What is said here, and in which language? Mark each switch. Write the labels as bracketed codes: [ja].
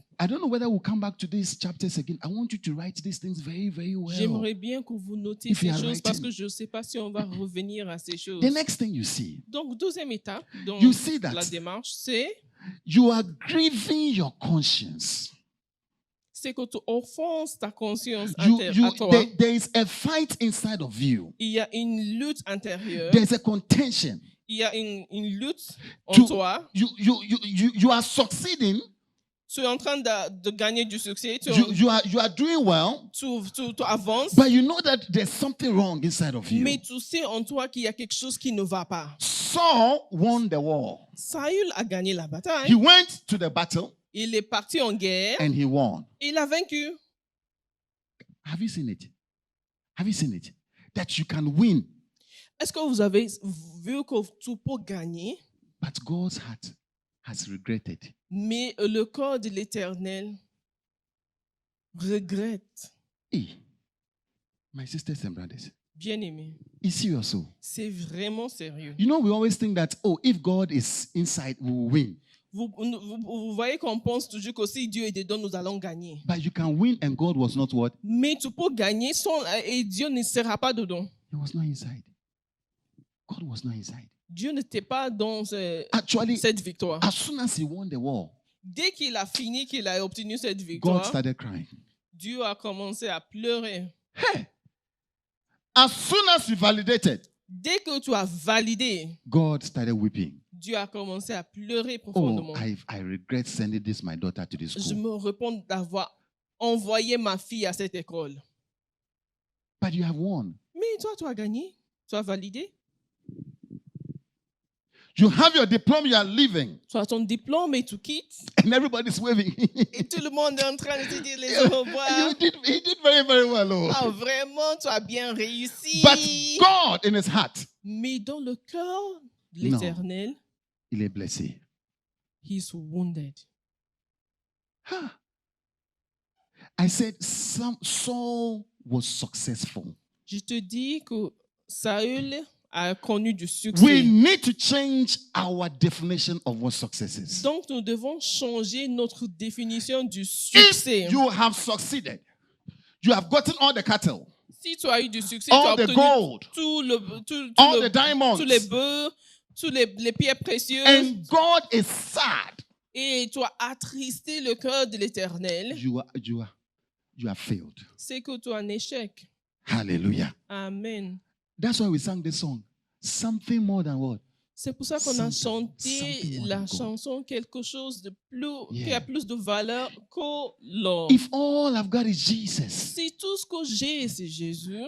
[en] I don't know whether we'll come back to these chapters again. I want you to write these things very, very well. [fr] J'aimerais bien que vous notiez [en] If you [fr] ces [en] are [fr] choses parce [en] writing. [fr] que je ne sais pas si on va revenir à ces choses. [en] The next thing you see, [fr] Donc, deuxième étape dans [en] You see that. [fr] la démarche, c'est [en] you are grieving your conscience. [fr] c'est que tu offenses ta conscience à toi. [en] There is a fight inside of you. [fr] Il y a une lutte intérieure. [en] There's a contention. [fr] Il y a une lutte en toi. [en] You are succeeding. [fr] Tu es en train de gagner du succès. [en] You are doing well. [fr] Tu avances. [en] But you know that there's something wrong inside of you. [fr] Mais tu sais en toi qu'il y a quelque chose qui ne va pas. [en] Saul won the war. [fr] Saül a gagné la bataille. [en] He went to the battle. [fr] Il est parti en guerre. [en] And he won. [fr] Il a vaincu. [en] Have you seen it? Have you seen it? That you can win. [fr] Est-ce que vous avez vu que tu peux gagner? [en] But God's heart has regretted. [fr] Mais le corps de l'Éternel regrette. [en] Hey, my sisters and brothers. [fr] Bien-aimé. [en] It's serious. So. [fr] C'est vraiment sérieux. [en] You know, we always think that, oh, if God is inside, we will win. [fr] Vous voyez qu'on pense toujours que si Dieu est dedans, nous allons gagner. [en] But you can win and God was not what? [fr] Mais tu peux gagner et Dieu ne sera pas dedans. [en] He was not inside. God was not inside. [fr] Dieu n'était pas dans [en] Actually, [fr] cette victoire. [en] As soon as he won the war, [fr] dès qu'il a fini, qu'il a obtenu cette victoire, [en] God started crying. [fr] Dieu a commencé à pleurer. Hey! [en] As soon as you validated, [fr] dès que tu as validé, [en] God started weeping. [fr] Dieu a commencé à pleurer profondément. [en] Oh, I regret sending my daughter to this school. [fr] Je me repens d'avoir envoyé ma fille à cette école. [en] But you have won. [fr] Mais toi, tu as gagné. Tu as validé. [en] You have your diploma, you are leaving. [fr] Tu as ton diplôme et tu quittes. [en] And everybody's waving. [fr] Et tout le monde est en train de te dire les au revoir. [en] He did very, very well. Oh. [fr] Ah, vraiment, tu as bien réussi. [en] But God in his heart. [fr] Mais dans le cœur de l'Éternel, il est blessé. [en] He's wounded. Huh. I said Saul was successful. [fr] Je te dis que Saül a connu du succès. [en] We need to change our definition of what success is. [fr] Donc nous devons changer notre définition du succès. [en] If you have succeeded, you have gotten all the cattle, [fr] si tu as eu du succès, [en] all [fr] tu as [en] the [fr] obtenu [en] gold, all the diamonds, [fr] tous les bœufs, tous les pierres précieuses, [en] and God is sad, [fr] et tu as attristé le cœur de l'Éternel, [en] you have failed. [fr] C'est que tu as un échec. Hallelujah. Amen. [en] That's why we sang this song. Something more than what? [fr] C'est pour ça qu'on a chanté la chanson quelque chose de plus, qui a plus de valeur que l'or. [en] If all I've got is Jesus, [fr] si tout ce que j'ai c'est Jésus,